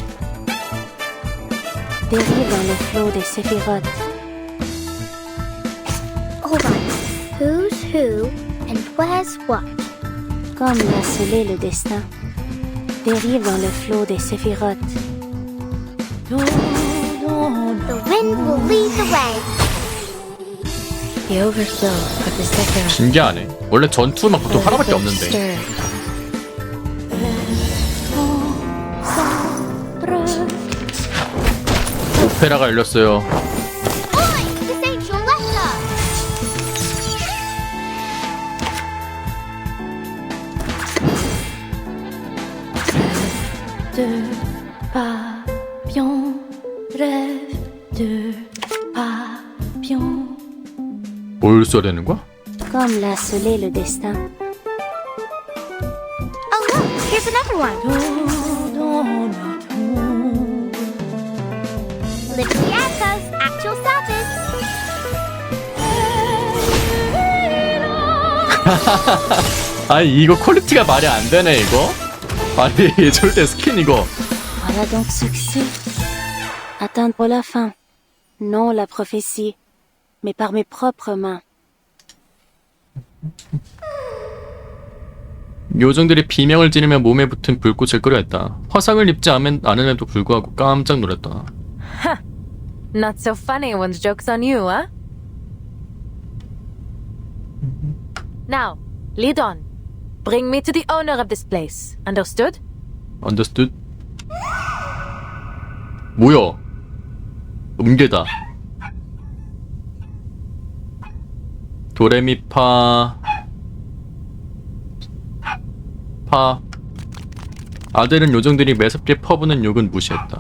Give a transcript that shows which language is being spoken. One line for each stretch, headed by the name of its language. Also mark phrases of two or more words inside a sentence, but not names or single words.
French: Dérive dans le flot des séphirotes.
English: Hold on. Who's who and where's what?
French: Comme l'a scellé le destin. Dérive dans le flot des séphirotes.
English: The wind will lead the way. The overflow of the Sephiroth.
Korean: 신기하네. 원래 전투만 보통 하나밖에 없는데. 오페라가 열렸어요.
French: De papillon, rêve de papillon.
Korean: 뭘 써야 되는 거야?
French: Comme l'a scellé le destin.
English: Oh look, here's another one. Libriatos, actual service.
Korean: 아니 이거 퀄리티가 말이 안 되네 이거. 아니 절대 스킨 이거.
French: Voilà donc ce que c'est. Attendre la fin. Non la prophétie, mais par mes propres mains.
Korean: 요정들이 비명을 지르며 몸에 붙은 불꽃을 끄려했다. 화상을 입지 않음에도 불구하고 깜짝 놀랐다.
English: Not so funny when the joke's on you, huh? Now, lead on. Bring me to the owner of this place. Understood? Understood?
Korean: 뭐야? 음계다. 도레미파 파. 아들은 요정들이 매섭게 퍼부는 욕은 무시했다.